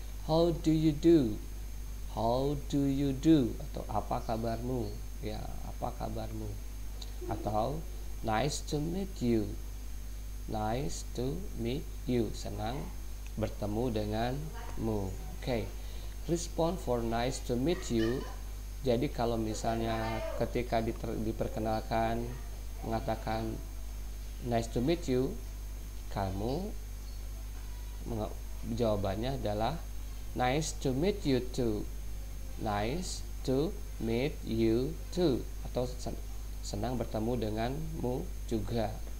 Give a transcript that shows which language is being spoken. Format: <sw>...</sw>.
<en>How do you do? How do you do?</en> <id>Atau apa kabarmu? Ya, apa kabarmu? Atau</id> <en>nice to meet you. Nice to meet you.</en> <id>Senang bertemu denganmu. Oke.</id> <en>Respond for nice to meet you.</en> <id>Jadi kalau misalnya ketika diperkenalkan mengatakan</id> <en>nice to meet you,</en> <id>kamu jawabannya adalah</id> <en>nice to meet you too. Nice to meet you too.</en> <id>Atau senang bertemu denganmu juga.</id>